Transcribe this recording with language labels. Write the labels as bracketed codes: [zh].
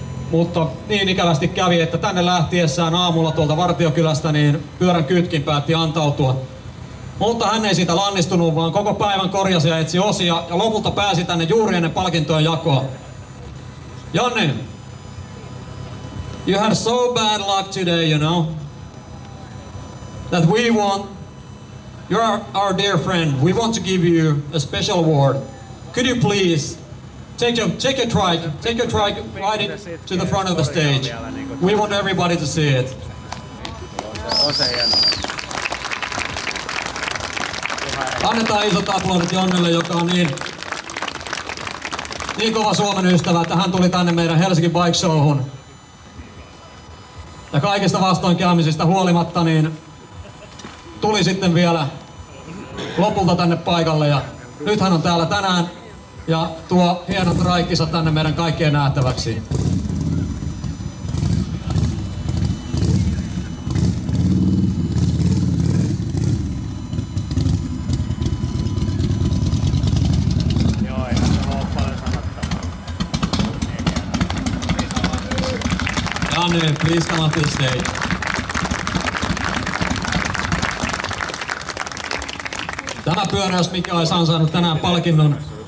[fi] Mutta niin ikävästi kävi, että tänne lähtiessään aamulla tuolta Vartiokylästä niin pyörän kytkin päätti antautua. Mutta hän ei siitä lannistunut, vaan koko päivän korjasi ja etsi osia ja lopulta pääsi tänne juuri ennen palkintojen jakoa. [en] Janne, you had so bad luck today, you know, that we want, you're our dear friend, we want to give you a special award. Could you please take your trike right to the front of the stage. We want everybody to see it. [fi] Annetaan isot aplodit Jonnelle, joka on niin kova Suomen ystävä, että hän tuli tänne meidän Helsinki Bike Showhun. Ja kaikista vastoinkäymisistä huolimatta niin tuli sitten vielä lopulta tänne paikalle ja nyt hän on täällä tänään ja tuo hienot raikkinsa tänne meidän kaikkien nähtäväksi. [en] Janne, please come up to the stage. [fi] Tämä pyörä, jos mikä olisi ansainnut tänään palkinnon.